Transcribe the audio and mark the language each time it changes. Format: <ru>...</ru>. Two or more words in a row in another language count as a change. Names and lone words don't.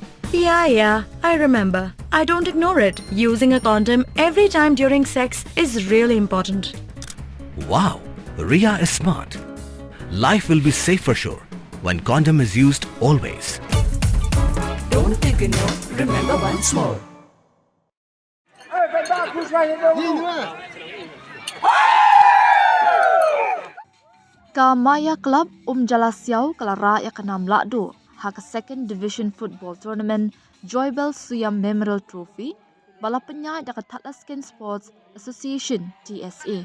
<en>Yeah, I remember. I don't ignore it. Using a condom every time during sex is really important. Wow, Ria is smart. Life will be safe for sure when condom is used always. Don't ignore, remember once more.</en> <kha>Ka Maia Club Umjalasiaw kalara ya kanam lahduh hak</kha> <en>second division football tournament</en> <kha>Joybel Suyam Memorial Trophy bala penyai da Thadlaskein Sports Association TSA.</kha>